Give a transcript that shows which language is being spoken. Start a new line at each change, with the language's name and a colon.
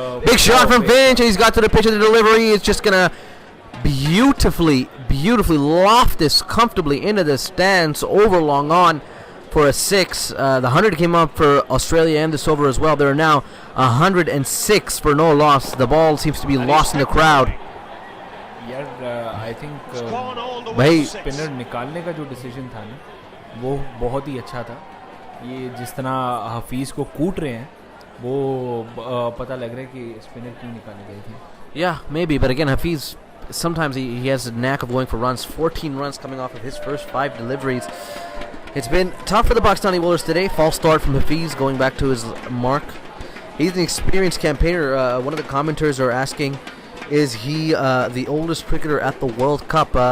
English: big shot from Finch and he's got to the pitch of the delivery. It's just gonna beautifully loft this comfortably into the stands over long on for a 6. The 100 came up for Australia and this over as well. There are now 106 for no loss. The ball seems to be lost in the crowd. I think
Hindi: भाई spinner निकालने का जो decision था ना वो बहुत ही अच्छा था. ये जिस तरह हफीज को कूट रहे हैं वो पता लग रहा है कि स्पिनर क्यों निकाले गए थे.
English: Yeah, maybe, but again Hafiz sometimes he has a knack of going for runs. 14 runs coming off of his first 5 deliveries. It's been tough for the Pakistani bowlers today. False start from Hafiz going back to his mark. He's an experienced campaigner. One of the commenters are asking, is he the oldest cricketer at the World Cup?